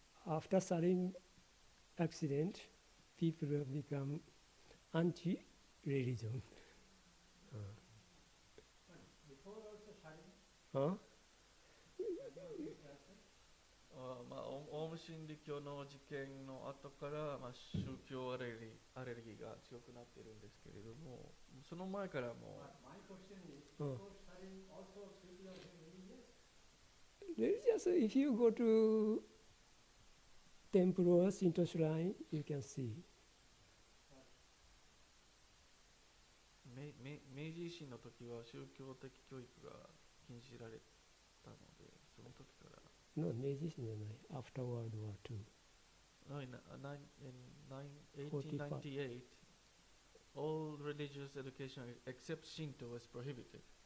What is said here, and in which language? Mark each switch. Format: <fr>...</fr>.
<en>After sudden accident, people have become anti-religion.</en> <ja>オウム真理教の事件の後から、宗教アレルギーが強くなっているんですけれども、その前からも。</ja> <en>My question is, Oh. people studying also people are religious? Religious, if you go to temple or Shinto shrine, you can see.</en> <ja>明治維新の時は宗教的教育が禁じられたので、その時から。 No, 明治維新じゃない。</ja> <en>After World War II. No, in 1898, all religious education except Shinto was prohibited.</en>